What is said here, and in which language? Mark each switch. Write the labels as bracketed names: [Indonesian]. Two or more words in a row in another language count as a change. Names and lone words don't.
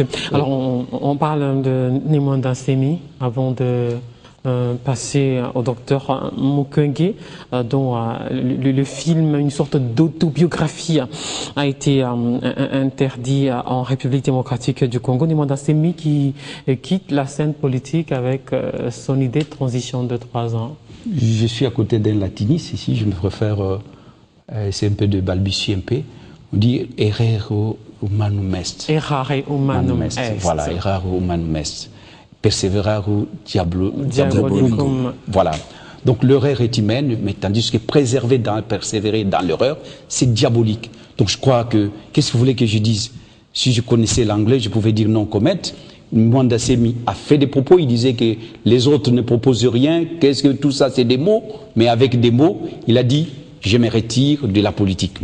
[French] Alors, on parle de Nemwanda Nsemi avant de passer au docteur Mukwege, dont le film, une sorte d'autobiographie, a été interdit en République démocratique du Congo. Nemwanda Nsemi qui quitte la scène politique avec son idée de transition de 3 ans. Je suis à côté d'un latiniste ici, je me préfère, c'est un peu de balbutier un peu. On dit [Latin] errare humanum est. Errare humanum est. Voilà, errare humanum est. Perseverare diabolicum. [French] Voilà. Donc l'erreur est humaine, mais tandis que persévérer dans l'erreur, c'est diabolique. Donc je crois que, qu'est-ce que vous voulez que je dise? Si je connaissais l'anglais, je pouvais dire non commettre. Nemwanda Nsemi a fait des propos, il disait que les autres ne proposent rien, qu'est-ce que tout ça, c'est des mots, mais avec des mots, il a dit, je me retire de la politique.